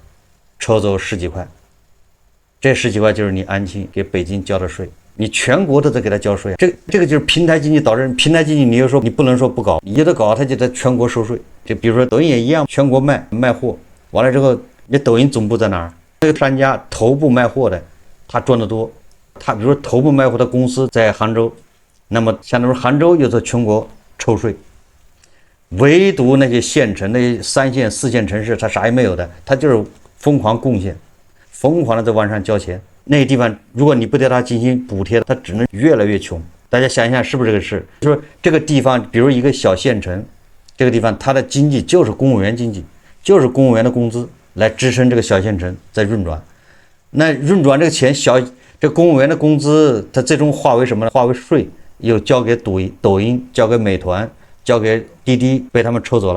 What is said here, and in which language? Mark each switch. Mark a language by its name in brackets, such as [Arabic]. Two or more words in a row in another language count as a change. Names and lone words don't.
[Chinese] 抽走10幾塊，這10幾塊就是你安慶給北京交的稅，你全國都在給他交稅。這個就是平台經濟導致平台經濟，你又說你不能說不搞，你有的搞，他就在全國收稅。就比如說抖音也一樣，全國賣貨，完了之後，你抖音總部在哪兒？這個商家頭部賣貨的，他賺得多。他比如說頭部賣貨的公司在杭州，那麼相當於杭州又在全國抽稅。唯獨那些縣城、那些3線、4線城市，他啥也沒有的，他就是瘋狂貢獻，瘋狂的在往上交錢。那些地方，如果你不对他進行補貼，他只能越來越窮。大家想一下，是不是這個事？就是說這個地方，比如一個小縣城，這個地方它的經濟就是公務員經濟，就是公務員的工資來支撐這個小縣城在運轉。那運轉這個錢，這公務員的工資，它最終化為什麼呢？化為稅，又交給抖音，交給美团，交給滴滴，被他們抽走了。